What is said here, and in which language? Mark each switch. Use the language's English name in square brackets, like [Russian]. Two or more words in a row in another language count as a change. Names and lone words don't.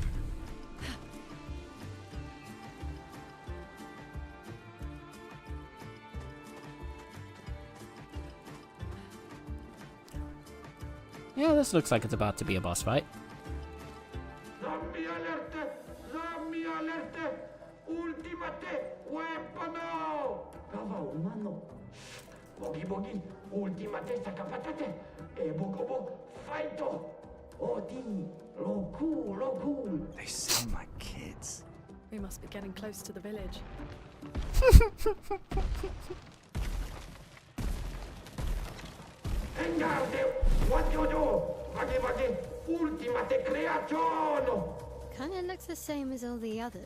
[English] Yeah, this looks like it's about to be a boss fight. Zombie alert! Zombie alert! Ultimate weapon! Kawa umano. Bogi bogi, ultimate sakapatate. E bogo bogo, fighto. Odi, loku, loku. They sound like kids. We must be getting close to the village. Engarde, what you do? Vagi vagi, ultimate creation. Kinda looks the same as all the others.